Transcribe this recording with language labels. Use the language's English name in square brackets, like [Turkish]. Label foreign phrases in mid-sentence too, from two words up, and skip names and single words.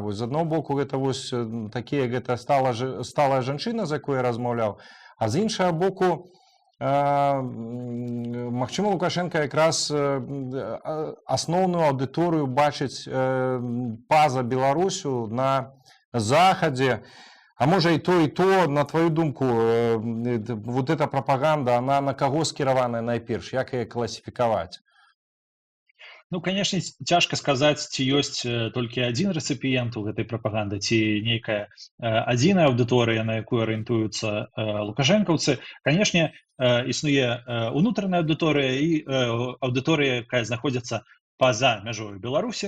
[Belarusian] Вось з аднаго боку гэта вось такія гэта сталая жанчына, з якой я размаўляў, а з іншага боку магчыма Лукашенко якраз асноўную аўдыторыю бачыць па-за Беларусю на захадзе. А можа і то, на твою думку, [Russian] вот эта пропаганда, она [Belarusian] на каго скіраваная найперш? Як яе класіфікаваць? Ну, конечно, цяжка сказаць, ці ёсць толькі адзін рэцыпіент у гэтай прапаганды, ці нейкая адзіная аўдыторыя, на якую арыентуюцца лукашэнкаўцы. Канешне, існуе унутраная аўдыторыя і аўдыторыя, якая знаходзіцца па-за мяжою Беларусі.